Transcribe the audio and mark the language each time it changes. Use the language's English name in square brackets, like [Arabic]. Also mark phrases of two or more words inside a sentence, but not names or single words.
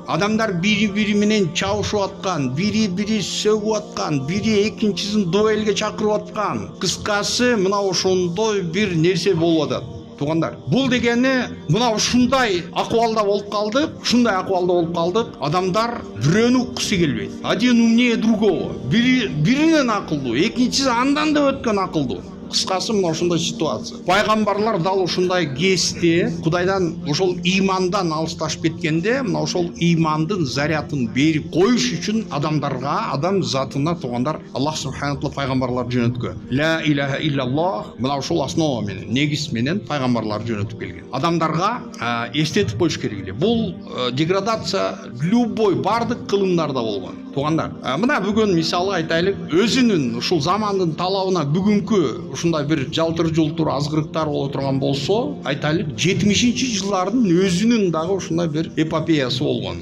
[Kyrgyz] Адамдар бири-бири менен чабышып аткан, бири-бири сөгүп аткан, бири экинчисин дуэлге чакырып аткан. Кыскасы, мына ошондой бир нерсе болуп атат. Тугандар, бул дегени мына ушундай акыбалда болуп калдык, Адамдар бирөөнү уккусу келбейт. [Russian] Один умнее другого. [Kyrgyz] Биринен акылдуу, экинчиси андан да өткөн акылдуу. Кыскасы мына ушундай ситуация. Пайгамбарлар дал ушундай кезде Кудайдан ошол имандан алысташып кеткенде, мына ошол имандын зарядын берип коюш үчүн адамдарга, адам затына тугандар [Arabic] Аллах субхана таала [Kyrgyz] пайгамбарлар жөнөткөн. [Arabic] لا إله إلا الله, [Kyrgyz] мына ошол основа менен, негиз менен пайгамбарлар жөнөтүп келген. Адамдарга эстетип коюш керек эле. Бул деградация любой бардык кылымдарда болгон. Туғандар, мына бүгін мисалы айтайлық, өзінің ушул замандын талабына бүгүнкү ушундай бир жалтыр-жултур азгырыктар боло турган болсо, айтайлык 70-жылдардын өзүнүн дагы ушундай бир эпопеясы болгон.